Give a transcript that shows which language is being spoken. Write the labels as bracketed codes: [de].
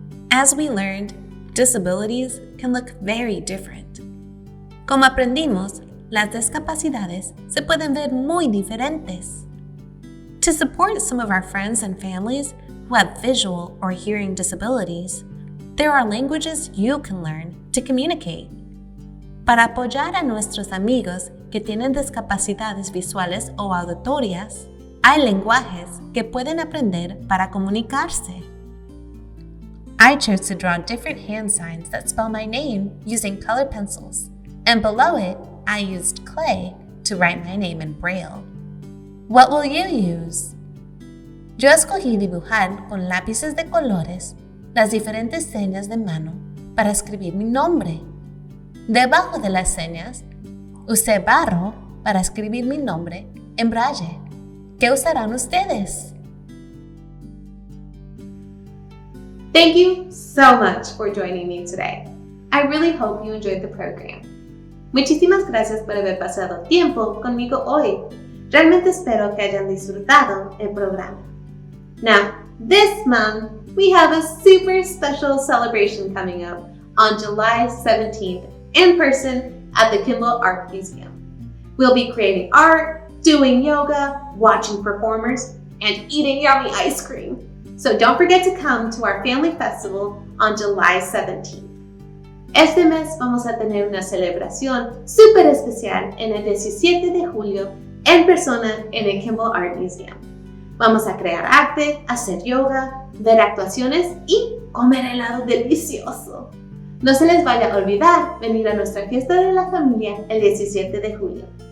[en] As we learned, disabilities can look very different. [es] Como aprendimos, las discapacidades se pueden ver muy diferentes. [en] To support some of our friends and families who have visual or hearing disabilities, there are languages you can learn to communicate. [es] Para apoyar a nuestros amigos que tienen discapacidades visuales o auditorias, hay lenguajes que pueden aprender para comunicarse. [en] I chose to draw different hand signs that spell my name using colored pencils, and below it, I used clay to write my name in Braille. What will you use? [es] Yo escogí dibujar con lápices de colores las diferentes señas de mano para escribir mi nombre. Debajo de las señas, usé barro para escribir mi nombre en Braille. ¿Qué usarán ustedes? [en] Thank you so much for joining me today. I really hope you enjoyed the program. [es] Muchísimas gracias por haber pasado tiempo conmigo hoy. Realmente espero que hayan disfrutado el programa. [en] Now, this month, we have a super special celebration coming up on July 17th in person at the Kimbell Art Museum. We'll be creating art, doing yoga, watching performers, and eating yummy ice cream. So don't forget to come to our family festival on July 17th. [es] Este mes vamos a tener una celebración súper especial en el 17 de julio en persona en el Kimbell Art Museum. Vamos a crear arte, hacer yoga, ver actuaciones y comer helado delicioso. No se les vaya a olvidar venir a nuestra fiesta de la familia el 17 de julio.